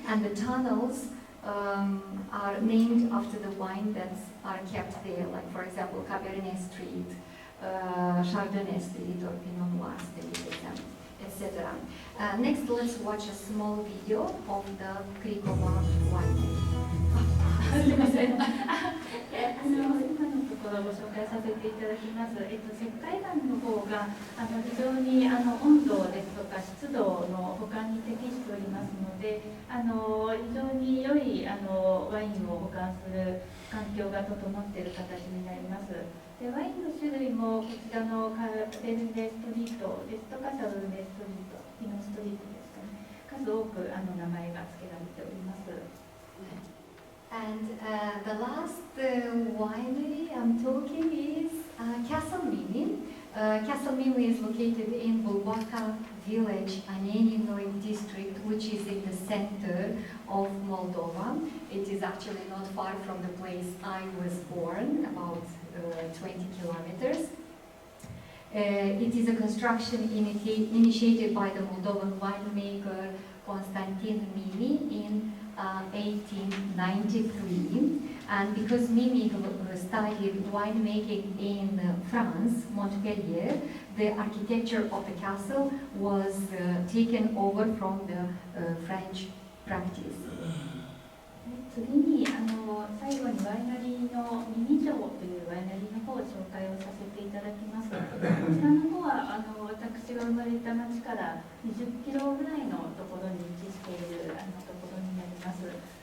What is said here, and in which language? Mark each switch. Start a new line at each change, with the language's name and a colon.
English: And the tunnels are named after the wine that are kept there, like for example Cabernet Street, Chardonnay Street, or Pinot Noir Street, etc. Next, let's watch a small video of the Krikova winery.
Japanese: すみません。今のところご紹介させていただきます。石灰岩の方が非常に温度ですとか湿度の保管に適しておりますので、非常に良いワインを保管する環境が整っている形になります。でワインの種類もこちらのカベルネストリートですとかシャルネストリート、ピノストリートですかね、数多く名前が付けられております。
English: And the last winery I'm talking is Castle Mimi. Castle Mimi is located in Bulbaca village, Aneninoi district, which is in the center of Moldova. It is actually not far from the place I was born, about 20 kilometers. It is a construction initiated by the Moldovan winemaker Constantin Mimi in 1893. And because Mimi studied winemaking in France, Montpellier, the architecture of the castle was taken over from the French practice.
Japanese: 次に最後にワイナリーのミニ城というワイナリーの方を紹介をさせていただきます。こちらの方は私が生まれた町から20キロぐらいのところに位置しているところになります。